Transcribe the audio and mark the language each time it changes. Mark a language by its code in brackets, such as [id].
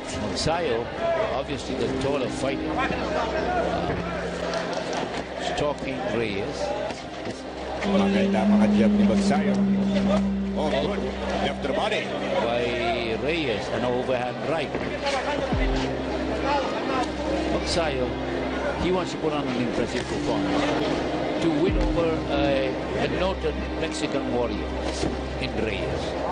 [en] Magsayo, obviously the taller fighter, stalking Reyes. [tl] Maganda mga jab ni Magsayo. [en] Oh, good. Left to the body. By Reyes, an overhand right. Magsayo, he wants to put on an impressive performance to win over a noted Mexican warrior in Reyes.